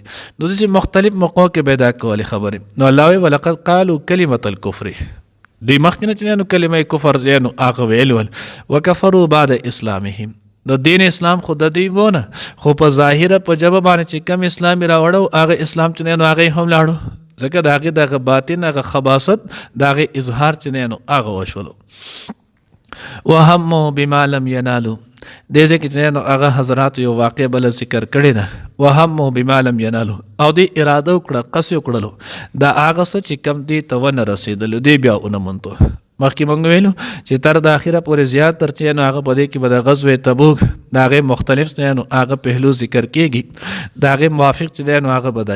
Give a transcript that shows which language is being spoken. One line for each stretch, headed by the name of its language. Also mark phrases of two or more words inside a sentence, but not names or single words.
Pashto: نو داسې مختلف موقعو کې به دا کولې خبرې، نو الله وایي
Arabic: ولقد قالوا کلمة الکفر،
Pashto: دوی مخکې نه چې نو کلمه کفر نو هغه ویل ول،
Arabic: وکفروا بعد اسلامهم،
Pashto: د دین اسلام خو د دوی وونه، خو په ظاهره په ژبه باندې چې کم اسلام یې راوړو هغه اسلام چې نو هغه هم لاړو، ځکه د هغې دغه باطن هغه خباثت د هغې اظهار چې نو هغه وشولو.
Arabic: وهموا بما لم ينالوا،
Pashto: دې ځای کې چې نو هغه حضرات یو واقع بله ذکر کړې ده،
Arabic: وهموا بما لم ينالوا،
Pashto: او دوی اراده وکړه قصد وکړلو د هغه څه چې کم دوی ته ونه رسېدلو، دوی بیا ونه منتو. مخکې موږ ویلو چې تر د اخره پورې زیات تر چې نو هغه په دې کې به د غزوه تبوک د هغې مختلف نو هغه پهلو ذکر کېږي، د هغې موافق چې دی نو هغه بدای.